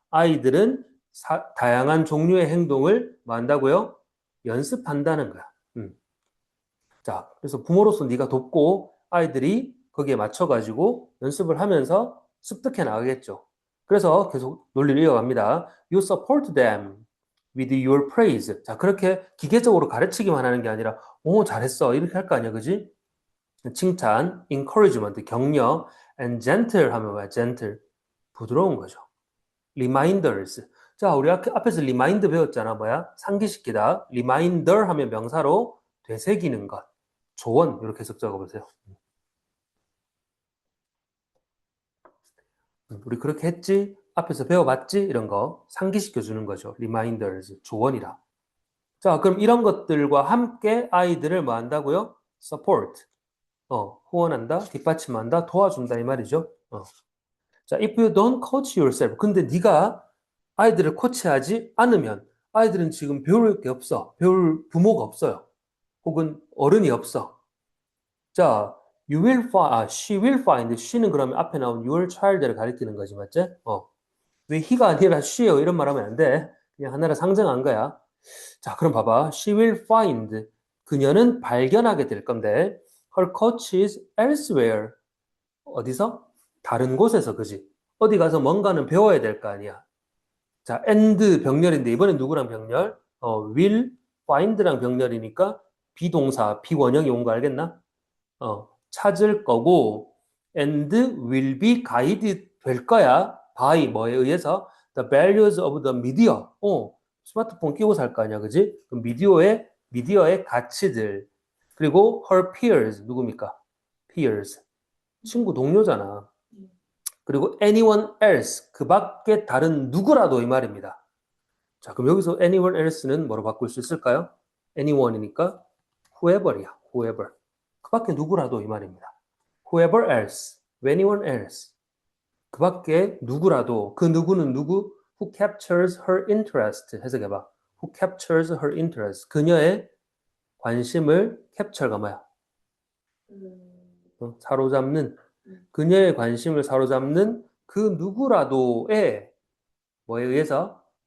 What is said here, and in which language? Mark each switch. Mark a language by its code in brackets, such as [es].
[ko] 아이들은 다양한 종류의 행동을 뭐 한다고요? 연습한다는 거야. 자, 그래서 부모로서 네가 돕고 아이들이 거기에 맞춰가지고 연습을 하면서 습득해 나가겠죠. 그래서 계속 논리를 이어갑니다. [en] You support them with your praise. [ko] 자, 그렇게 기계적으로 가르치기만 하는 게 아니라, 오, 잘했어. 이렇게 할 거 아니야, 그지? 칭찬, encouragement, 격려, and gentle 하면 뭐야? gentle. 부드러운 거죠. reminders. 자, 우리 앞에서 remind 배웠잖아. 뭐야? 상기시키다. reminder 하면 명사로 되새기는 것. 조언. 이렇게 해석 적어보세요. 우리 그렇게 했지? 앞에서 배워봤지? 이런 거 상기시켜 주는 거죠. reminders. 조언이라. 자, 그럼 이런 것들과 함께 아이들을 뭐 한다고요? [en] support. [ko] 후원한다, 뒷받침한다, 도와준다 이 말이죠. [en] 자, if you don't coach yourself. [ko] 근데 네가 아이들을 코치하지 않으면 아이들은 지금 배울 게 없어. 배울 부모가 없어요. 혹은 어른이 없어. [en] 자, you will find, she will find. [ko] she는 그러면 앞에 나온 your child를 가리키는 거지, 맞지? 왜 he가 아니라 she예요? 이런 말 하면 안 돼. 그냥 하나를 상정한 거야. 자, 그럼 봐봐. [en] She will find. [ko] 그녀는 발견하게 될 건데, [en] her coach is elsewhere. [ko] 어디서? 다른 곳에서, 그지? 어디 가서 뭔가는 배워야 될 거 아니야. 자, and 병렬인데, 이번엔 누구랑 병렬? will, find랑 병렬이니까 비동사, 비원형이 온 거 알겠나? 찾을 거고, and [en] will be guided [ko] 될 거야. [en] by [ko] 뭐에 의해서? [en] The values of the media. [ko] 스마트폰 끼고 살 거 아니야, 그지? 그럼 미디어의 가치들. 그리고 [en] her peers, [ko] 누굽니까? peers. 친구, 동료잖아. 그리고 [en] anyone else, [ko] 그 밖에 다른 누구라도 이 말입니다. 자, 그럼 여기서 anyone else는 뭐로 바꿀 수 있을까요? anyone이니까 whoever이야, whoever. 그 밖에 누구라도 이 말입니다. [en] whoever else, anyone else. [ko] 그 밖에 누구라도, 그 누구는 누구? [en] who captures her interest. [ko] 해석해봐. [en] who captures her interest. [ko] 그녀의 관심을 capture가 뭐야? 사로잡는, 그녀의 관심을 사로잡는 그 누구라도의 뭐에 의해서?